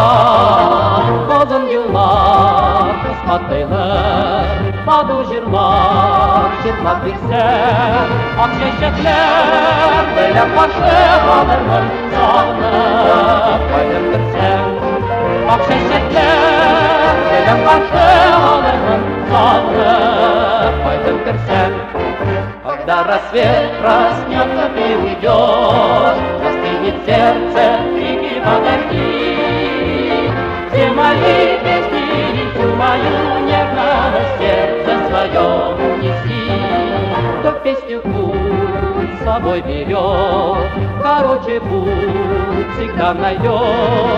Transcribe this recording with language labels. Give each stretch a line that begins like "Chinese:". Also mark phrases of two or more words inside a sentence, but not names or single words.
Tatar: Озын юллар, кыска тайлар, матур җырлар җырлап бирсәң, ак чәчәкләр белән каршы алырмын залны кайтып керсәң. Ак чәчәкләр белән каршы алырмын залны кайтып керсәң.
Russian: Когда рассвет проснется, ты уйдешь, остынет сердце, крики подожди. Все мои песни, всю мою нежность, сердце свое унеси. Кто песню путь с собой берет, короче путь всегда найдет.